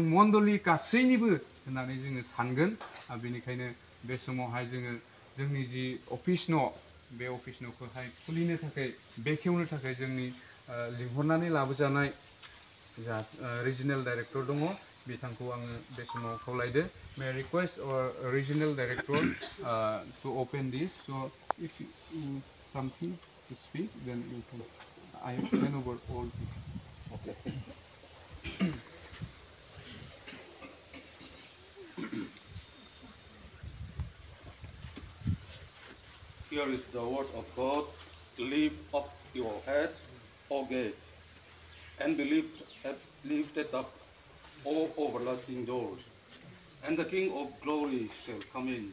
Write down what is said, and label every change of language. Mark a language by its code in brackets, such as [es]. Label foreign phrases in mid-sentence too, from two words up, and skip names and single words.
[brx] मण्डलि गासैनिबो होननानै जोङो सानगोन बेनिखायनो बे समावहाय जोङो जोंनि जि अफिस न' बे अफिस न'खौहाय खुलिनो थाखाय बेखेवनो थाखाय जोंनि लिंहरनानै लाबोजानाय जा [en] regional director [brx] दङ बिथांखौ आङो बे समाव खावलायदो [en] May I request our regional director to open this so if you something to speak then you can I hand over all this. Okay. Here is the word of God. Lift up your head, O gate, and be lifted up, O everlasting doors, and the King of glory shall come in.